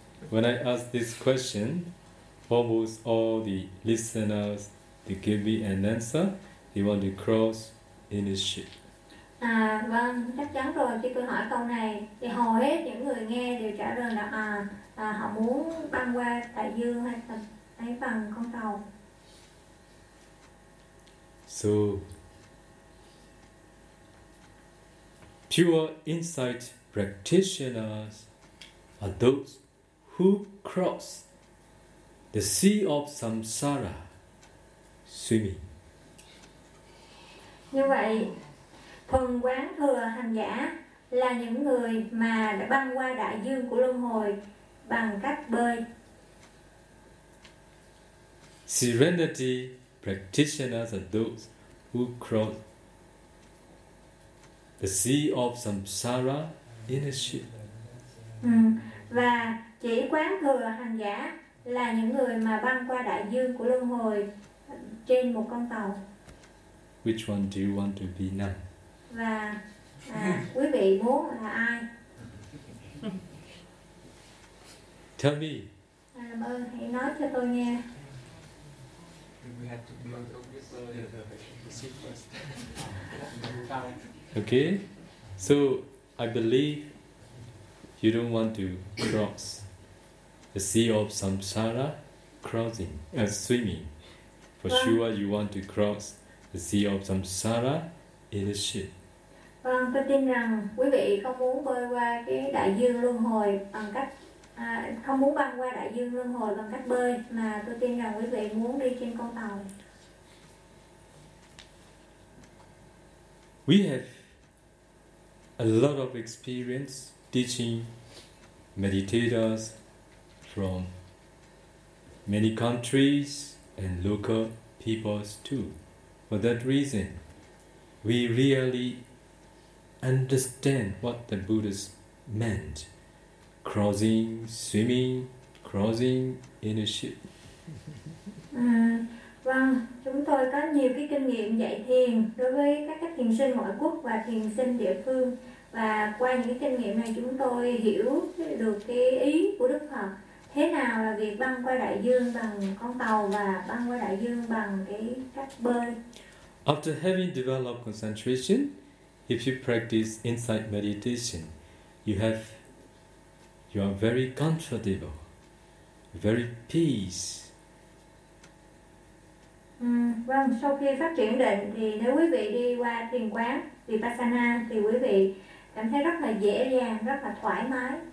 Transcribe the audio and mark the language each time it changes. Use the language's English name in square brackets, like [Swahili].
[English] When I ask this question, almost all the listeners, they give me an answer. They want to cross in a ship. [Vietnamese] Vâng, chắc chắn rồi. Khi tôi hỏi câu này, thì hầu hết những người nghe đều trả lời là họ muốn băng qua đại dương hay lấy bằng con tàu. [English] So pure insight practitioners are those who cross the sea of samsara swimming. [Vietnamese] Như vậy, phần quán thừa hành giả là những người mà đã băng qua đại dương của luân hồi bằng cách bơi. [English] Serenity practitioners are those who cross the sea of samsara in a ship. [Vietnamese] Và chỉ quán thừa hành giả là những người mà băng qua đại dương của luân hồi trên một con tàu. [English] Which one do you want to be now? [Vietnamese] Và quý vị muốn là ai? [English] Tell me. [Vietnamese] Làm ơn hãy nói cho tôi nghe. [English] Okay, so I believe you don't want to cross the sea of samsara crossing, swimming. For sure you want to cross the sea of samsara in a ship. [Vietnamese] Vâng, tôi tin rằng quý vị không muốn bơi qua cái đại dương luân hồi bằng cách không muốn băng qua đại dương luân hồi bằng cách bơi, mà tôi tin rằng quý vị muốn đi trên con tàu. [English] We have a lot of experience teaching meditators from many countries and local peoples too. For that reason, we really understand what the Buddha's meant, crossing, swimming, crossing in a ship. [Vietnamese] Vâng, chúng tôi có nhiều cái kinh nghiệm dạy thiền đối với các thiền sinh ngoại quốc và thiền sinh địa phương. Và qua những cái kinh nghiệm này chúng tôi hiểu được cái ý của Đức Phật. Thế nào là việc băng qua đại dương bằng con tàu và băng qua đại dương bằng cái cách bơi? [English] After having developed concentration, if you practice insight meditation, you are very comfortable, very peace. [Vietnamese] Vâng, sau khi phát triển định thì nếu quý vị đi qua thiền quán Vipassana thì quý vị cảm thấy rất là dễ dàng, rất là thoải mái,